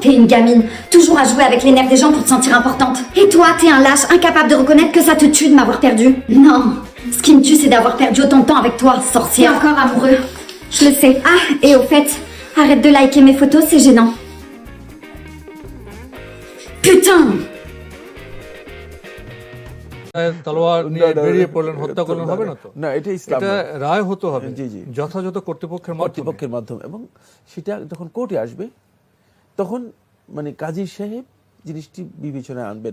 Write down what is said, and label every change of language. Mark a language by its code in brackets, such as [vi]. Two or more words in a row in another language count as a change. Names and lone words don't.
[fr] T'es une gamine, toujours à jouer avec les nerfs des gens pour te sentir importante. Et toi, t'es un lâche, incapable de reconnaître que ça te tue de m'avoir perdu. Non, ce qui me tue, c'est d'avoir perdu autant de temps avec toi, sorcière. T'es encore amoureux. Je le sais. Ah, et au fait, arrête de liker mes photos, c'est gênant. Putain! [bn] তলোয়ার নিয়ে বেরিয়ে পড়লেন, হত্যা করলেন, হবে না তো? না, এটা ইসলাম এটা নয়। রায় হতে হবে জি, জি। যথাযথ কর্তৃপক্ষের মাধ্যমে। কর্তৃপক্ষের মাধ্যমে, এবং সেটা যখন কোর্টে আসবে তখন মানে কাজী সাহেব জিনিসটি বিবেচনায় আনবেন।